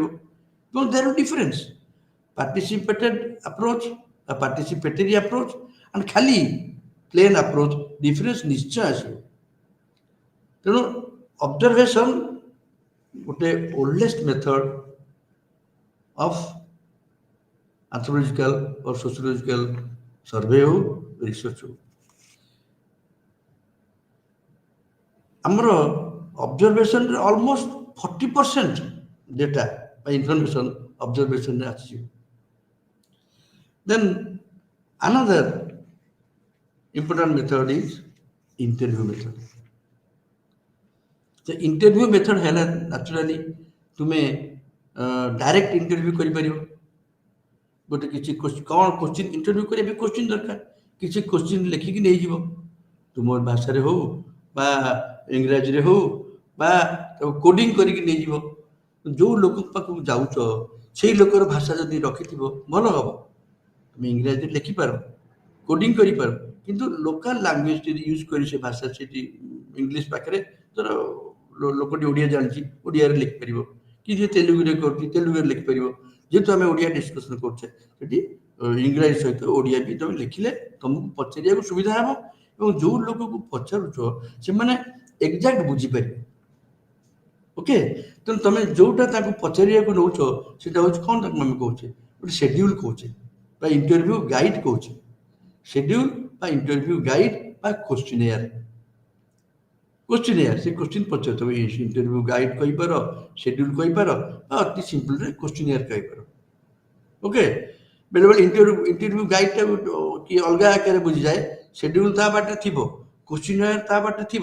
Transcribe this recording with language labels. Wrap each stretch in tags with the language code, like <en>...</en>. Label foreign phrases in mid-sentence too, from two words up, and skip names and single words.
<en>ଏବଂ their difference participated approach, participatory approach and ଖାଲି plain approach, difference</en> <or>ନିଶ୍ଚୟ ଆସିବ। ତେଣୁ ଅବଜରଭେସନ ଗୋଟେ</or> <en>oldest method of anthropological or sociological survey</en> <or>ହଉ, ରିସର୍ଚ୍ଚ ହଉ। ଆମର ଅବଜରଭେସନରେ ଅଲମୋଷ୍ଟ 40% ଡେଟା ବା ଇନଫର୍ମେସନ ଅବଜରଭେସନରେ ଆସିଯିବ।</or> <en>ଦେନ୍ another important method is interview method. The interview method</en> <or>ହେଲା ନ୍ୟାଚୁରାଲି ତୁମେ</or> <en>direct interview</en> <or>କରିପାରିବ। ଗୋଟେ କିଛି କ'ଣ କୋଶ୍ଚିନ୍, ଇଣ୍ଟରଭ୍ୟୁ କରିବା ପାଇଁ କୋଶ୍ଚିନ୍ ଦରକାର, କିଛି କୋଶ୍ଚିନ୍ ଲେଖିକି ନେଇଯିବ, ତୁମ ଭାଷାରେ ହଉ ବା ଇଂରାଜୀରେ ହଉ ବା ତାକୁ କୋଡ଼ିଂ କରିକି ନେଇଯିବ। ଯେଉଁ ଲୋକ ପାଖକୁ ଯାଉଛ ସେଇ ଲୋକର ଭାଷା ଯଦି ରଖିଥିବ ଭଲ ହବ। ତୁମେ ଇଂରାଜୀରେ ଲେଖିପାର, କୋଡିଂ କରିପାର, କିନ୍ତୁ</or> <en>local language</en> <or>ଯଦି ୟୁଜ୍ କରି ସେ ଭାଷା ସେଠି ଇଂଲିଶ ପାଖରେ ଧର ଲୋକଟି ଓଡ଼ିଆ ଜାଣିଛି ଓଡ଼ିଆରେ ଲେଖିପାରିବ, କି ଯିଏ ତେଲୁଗୁରେ କରୁଛି ତେଲୁଗୁରେ ଲେଖିପାରିବ। ଯେହେତୁ ଆମେ ଓଡ଼ିଆ ଡିସ୍କସନ କରୁଛେ ସେଠି ଇଂରାଜୀ ସହିତ ଓଡ଼ିଆ ବି ତମେ ଲେଖିଲେ ତମକୁ ପଚାରିବାକୁ ସୁବିଧା ହେବ ଏବଂ ଯେଉଁ ଲୋକକୁ ପଚାରୁଛ ସେମାନେ ଏକ୍ଜାକ୍ଟ ବୁଝିପାରିବେ। ଓକେ, ତେଣୁ ତମେ ଯୋଉଟା ତାକୁ ପଚାରିବାକୁ ନେଉଛ ସେଟା ହଉଛି କ'ଣ ତାକୁ ଆମେ କହୁଛେ ଗୋଟେ ସେଡ୍ୟୁଲ କହୁଛେ বা</or> <en>interview guide</en> <or>কହୁଛେ। ସେଡ୍ୟୁଲ ବା</or> <en>interview guide</en> <or>ବା କୋଶ୍ଚିନିୟର। କୋଶ୍ଚିନିୟର ସେ କୋଶ୍ଚିନ୍ ପଚାର, ତମେ</or> <en>interview guide</en> <or>କହିପାର, ସେଡ୍ୟୁଲ କହିପାର ବା ଅତି ସିମ୍ପଲରେ କୋଶ୍ଚିନିୟର କହିପାର। ଓକେ, ବେଳେବେଳେ ଇଣ୍ଟରଭ୍ୟୁ ଗାଇଡଟା କି ଅଲଗା ଆକାରରେ ବୁଝିଯାଏ, ସେଡ୍ୟୁଲ ତା ବାଟରେ ଥିବ, କୋଶ୍ଚିନିୟର ତା ବାଟରେ ଥିବ।</or>